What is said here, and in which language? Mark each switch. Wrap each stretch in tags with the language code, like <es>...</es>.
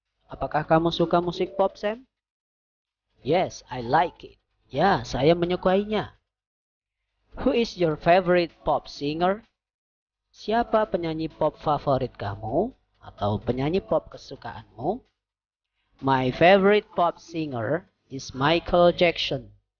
<id>Apakah kamu suka musik pop, Sam?</id> <en>Yes, I like it.</en> <id>Ya, saya menyukainya.</id> <en>Who is your favorite pop singer?</en> <id>Siapa penyanyi pop favorit kamu atau penyanyi pop kesukaanmu?</id> <en>My favorite pop singer is Michael Jackson.</en>